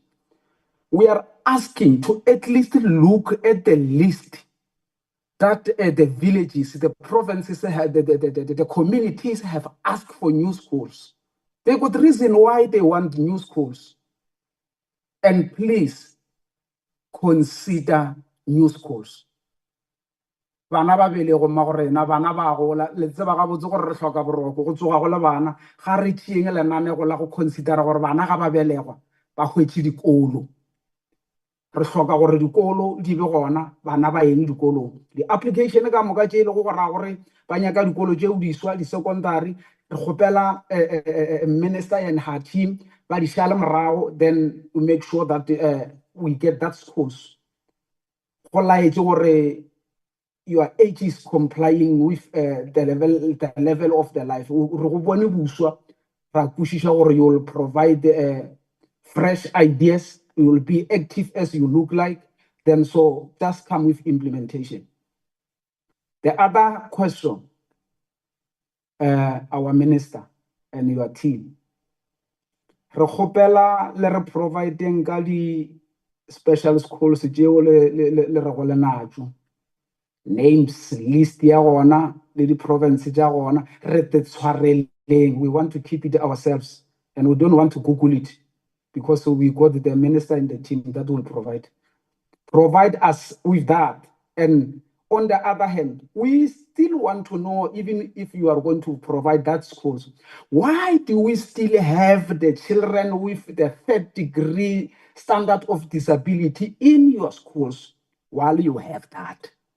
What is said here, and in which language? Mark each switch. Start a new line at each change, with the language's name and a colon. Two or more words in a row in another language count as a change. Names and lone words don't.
English: We are asking to at least look at the list that the villages, the provinces, the communities have asked for new schools. They got reason why they want new schools. And please consider new schools.
Northern Sotho: Bana ba bele go magorena bana ba gola le tseba ga botse gore re hloka boroko go tsoga go le bana ga re tieng lenane go la go consider gore bana ga ba belegwa ba hwetše dikolo. Re hloka gore dikolo di be gona bana ba eng dikolong. Di-application ka moka tše e le go gora gore ba nyaka dikolo tšeo di swa di-secondary re kgopela
English: minister and her team
Northern Sotho: ba di šale morago,
English: then we make sure that we get that schools.
Northern Sotho: Go laetse gore
English: your age is complying with the level of the life. You will provide fresh ideas. You will be active as you look like. Then so just come with implementation. The other question, our minister and your team.
Northern Sotho: Re kgopela le re providing ka di special schools tšeo le re go le natšo. Names, list ya gona, le di province tša gona, re te tshwareleng.
English: We want to keep it ourselves and we don't want to Google it because we got the minister and the team that will provide us with that. And on the other hand, we still want to know, even if you are going to provide that schools, why do we still have the children with the 3rd degree standard of disability in your schools while you have that?